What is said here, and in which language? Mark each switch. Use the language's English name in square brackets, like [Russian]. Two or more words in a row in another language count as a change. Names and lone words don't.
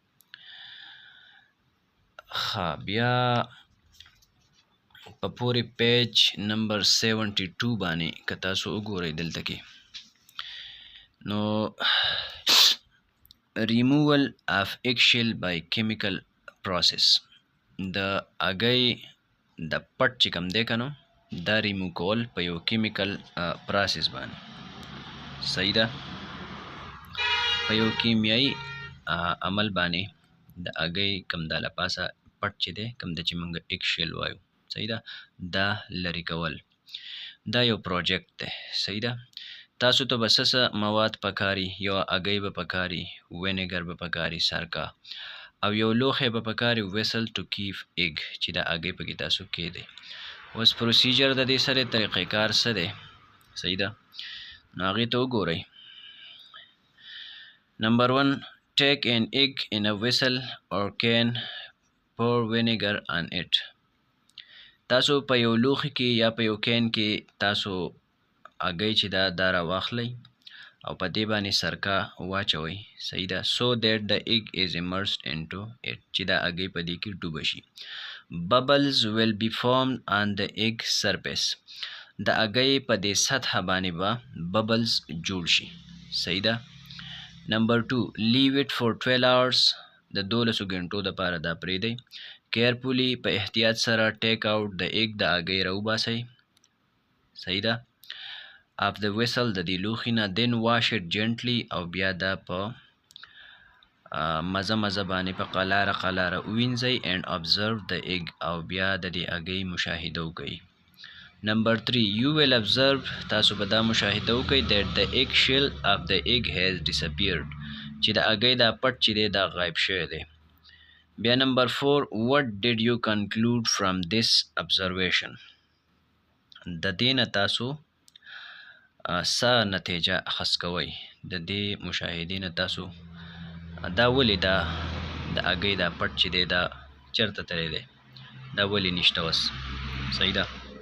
[Pashto] ښه بیا په پورې [English] page number [Pashto] 72 باندې که تاسو وګورئ دلته کې نو [English] removal of eggshell by chemical process [Pashto] د هګۍ د پټ چې کوم دی که نو دا ریمو کول په یو [English] chemical process [Pashto] باندې صحیح ده په یو کیمیایي عمل باندې د هګۍ کوم دا له پاسه پټ چې دی کوم د چې موږ اګشیل وایو صحیح ده دا لرې کول دا یو پروجیکټ دی صحیح ده تاسو ته به څه مواد پکاري یو هګۍ به پکاري وینیګر به پکاري سرکه او یو لوښی به پکاري [English] vessel to keep egg [Pashto] چې دا هګۍ پکې تاسو کېدی اوس پروسیجر د دې سره طریقې کار څه دی صحیح ده نو هغې ته وګورئ نمبر 1 [English] take an egg in a vessel or can pour vinegar on it [Pashto] تاسو په یو لوښي کې یا په یو کین کې تاسو هګۍ چې دا راواخلئ او په دې باندې سرکه واچوئ صحیح ده [English] so that the egg is immersed into it [Pashto] چې دا هګۍ په دې کې ډوبه شي [English] bubbles will be formed on the egg surface [Pashto] د هګۍ په دې سطحه باندې به bubbles جوړ شي صحیح ده نمبر 2 [English] leave it for 12 hours [Pashto] د 12 غنټو دپاره دا پرېږدئ carefully په احتیاط سره [English] take out the egg [Pashto] د هګۍ راوباسئ صحیح ده [English] of the vessel [Pashto] د دې لوښي نه [English] then wash it gently [Pashto] او بیا دا په مزه باندې په قلاره ووینځئ [English] and observe the egg [Pashto] او بیا د دې هګۍ مشاهده وکړئ نمبر 3 [English] you will observe [Pashto] تاسو به دا مشاهده وکړئ [English] that the egg shell of the egg has disappeared [Pashto] چې د هګۍ دا پټ چې دی دا غایب شوی دی بیا نمبر 4 [English] what did you conclude from this observation [Pashto] د دې نه تاسو څه نتیجه اخذ کوئ د دې مشاهدې نه تاسو دا ولې دا د هګۍ دا پټ چې دی دا چېرته تللی دی دا ولې نشته اوس صحیح ده